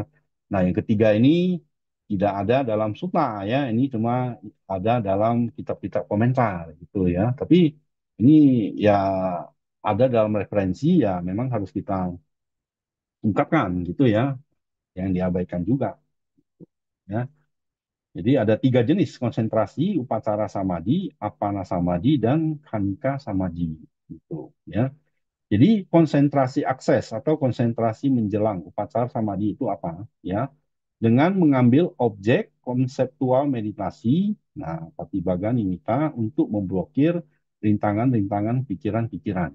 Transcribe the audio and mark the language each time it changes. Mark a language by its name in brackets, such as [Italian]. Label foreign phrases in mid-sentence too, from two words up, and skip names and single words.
[Indonesian] Nah, yang ketiga ini tidak ada dalam suta ya, ini cuma ada dalam kitab-kitab komentar gitu ya. Tapi ini ya ada dalam referensi ya memang harus kita ungkapkan gitu ya, yang diabaikan juga ya. Jadi ada tiga jenis konsentrasi, [Pali] upacara samadhi, apana samadhi, [Indonesian] dan [Pali] kanika samadhi [Indonesian] gitu ya. Jadi konsentrasi akses atau konsentrasi menjelang [Pali] upacara samadhi [Indonesian] itu apa? Ya, dengan mengambil objek konseptual meditasi, nah, [Pali] Patibaga Nimitta [Indonesian] untuk memblokir rintangan-rintangan pikiran-pikiran.